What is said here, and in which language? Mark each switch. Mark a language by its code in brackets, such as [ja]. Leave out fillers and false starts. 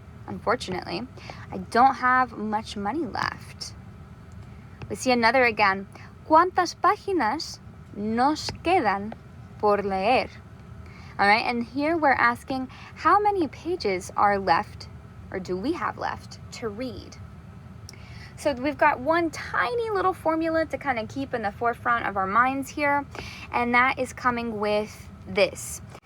[en] Unfortunately, I don't have much money left. We see another again. [es] ¿Cuántas páginas nos quedan por leer? [en] All right, and here we're asking how many pages are left, or do we have left, to read? So we've got one tiny little formula to kind of keep in the forefront of our minds here, and that is coming with this.